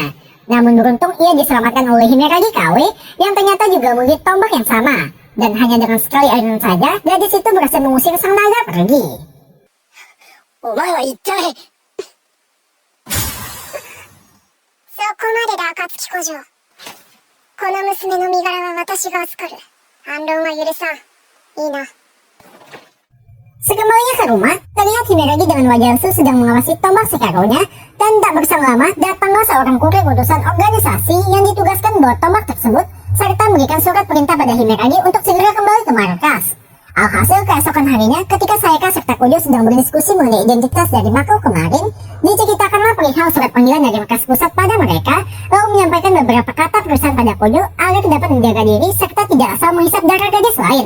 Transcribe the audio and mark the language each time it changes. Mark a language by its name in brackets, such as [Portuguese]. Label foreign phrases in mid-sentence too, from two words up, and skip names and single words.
[Indonesian] Namun beruntung ia diselamatkan oleh Himeragi KW, yang ternyata juga memiliki tombak yang sama. Dan hanya dengan sekali ayunan saja, gadis itu berhasil mengusir sang naga pergi. [Japanese] お前は一体。そこまでだ、暁古城。この娘の身柄は私が預かる。反論は許さん。いいな。 [Indonesian] Sekembalinya ke rumah, terlihat Himeragi dengan wajah lesu sedang mengawasi tombak Sekaro-nya, dan tak berselang lama datanglah seorang kurir utusan organisasi yang ditugaskan membawa tombak tersebut, serta memberikan surat perintah pada Himeragi untuk segera kembali ke markas. Alhasil keesokan harinya, ketika Sayaka serta Kojo sedang berdiskusi mengenai identitas dari makhluk kemarin, diceritakanlah perihal surat panggilan dari markas pusat pada mereka, lalu menyampaikan beberapa kata perusahaan pada Kojo agar dapat menjaga diri serta tidak asal menghisap darah gadis lain.